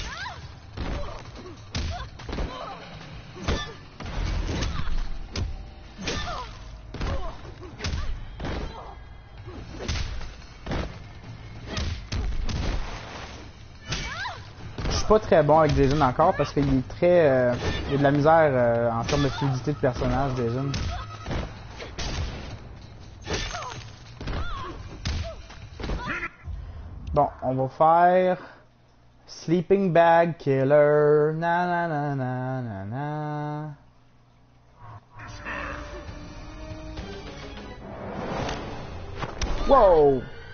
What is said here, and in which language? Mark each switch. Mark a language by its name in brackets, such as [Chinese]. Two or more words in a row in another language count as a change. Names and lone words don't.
[French] Je suis pas très bon avec Jason encore parce qu'il est très... il y a de la misère en termes de fluidité de personnage, Jason. Bon, on va faire... Sleeping Bag Killer... Na na na na na na... Wow!